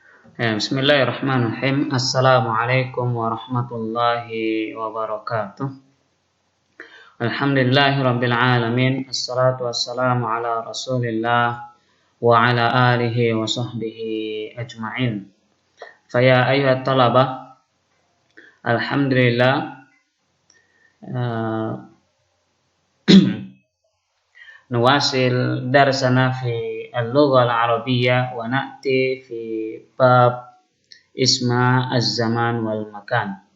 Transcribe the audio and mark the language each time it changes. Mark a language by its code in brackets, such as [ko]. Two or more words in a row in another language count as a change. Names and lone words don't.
[ar] Ya, بسم الله الرحمن الرحيم. السلام عليكم ورحمة الله وبركاته. الحمد لله رب العالمين. الصلاة والسلام على رسول الله وعلى آله وصحبه أجمعين. فيا أيها الطلبة الحمد لله نواصل درسنا في اللغة العربية ونأتي في باب اسم الزمان والمكان.